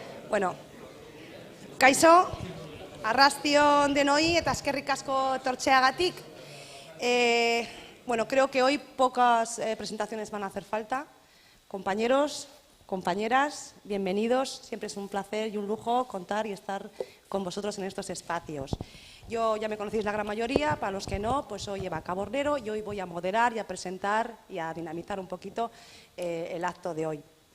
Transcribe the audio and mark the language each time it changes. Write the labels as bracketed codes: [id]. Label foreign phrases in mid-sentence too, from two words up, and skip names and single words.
[eu] Bueno, kaixo, arrastion denoi eta eskerrik asko etortzeagatik. [es] Bueno, creo que hoy pocas presentaciones van a hacer falta. Compañeros, compañeras, bienvenidos. Siempre es un placer y un lujo contar y estar con vosotros en estos espacios. Yo ya me conocéis la gran mayoría, para los que no, pues soy Eva Cabornero y hoy voy a moderar y a presentar y a dinamizar un poquito el acto de hoy.